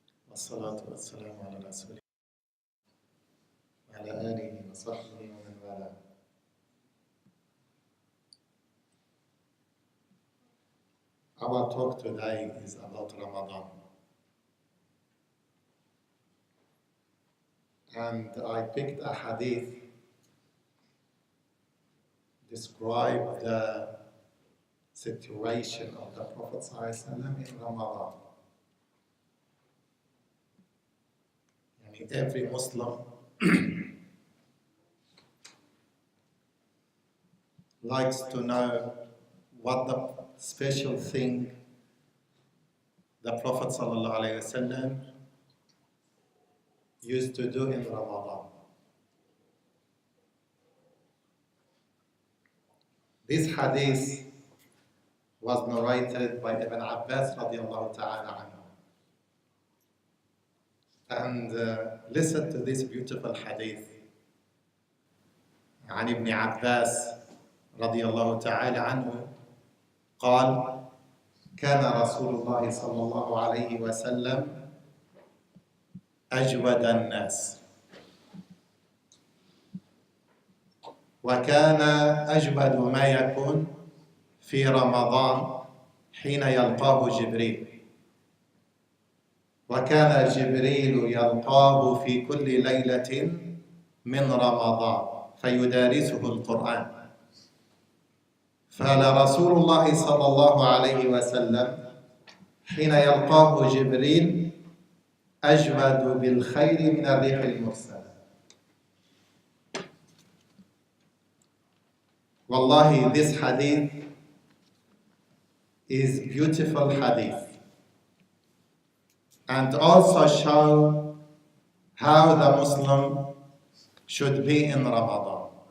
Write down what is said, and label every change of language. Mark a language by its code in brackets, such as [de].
[ar] والصلاة والسلام على رسول الله وعلى آله وصحبه ومن والاه. [en] Our talk today is about Ramadan. And I picked a hadith describe the situation of the Prophet ﷺ in Ramadan. Every Muslim likes to know what the special thing the Prophet ﷺ used to do in Ramadan. This hadith was narrated by Ibn Abbas radiallahu ta'ala anhu. And listen to this beautiful hadith. [ar] عن ابن عباس رضي الله تعالى عنه قال كان رسول الله صلى الله عليه وسلم أجود الناس وكان أجود ما يكون في رمضان حين يلقاه جبريل وكان جبريل يلقاه في كل ليلة من رمضان فيدارسه القرآن فلرسول الله صلى الله عليه وسلم حين يلقاه جبريل أجود بالخير من الريح المرسلة. [en] Wallahi, this hadith is beautiful hadith and also show how the Muslim should be in Ramadan.